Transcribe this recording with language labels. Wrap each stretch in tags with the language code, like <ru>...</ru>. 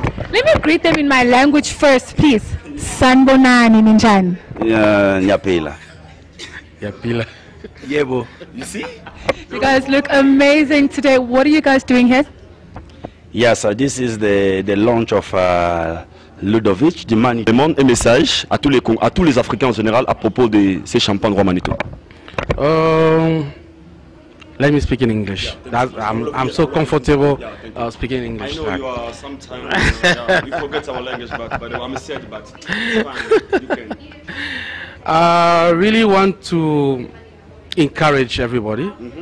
<en>Let me greet them in my language first, please.</en> <zu>Sanbonani Ninjan. Nyapela. Yapila. Yebo.</zu> <en>You see? You guys look amazing today. What are you guys doing here? Yes, this is the launch of</en> <fr>Ludovic Dimani demande un message à tous les Africains en général à propos de ces champagnes Roi Manitou.</fr> <en>Let me speak in English. I'm so comfortable speaking English. I know you are sometimes we forget our language, but I'm sad, but it's fine. You can. I really want to encourage everybody.</en>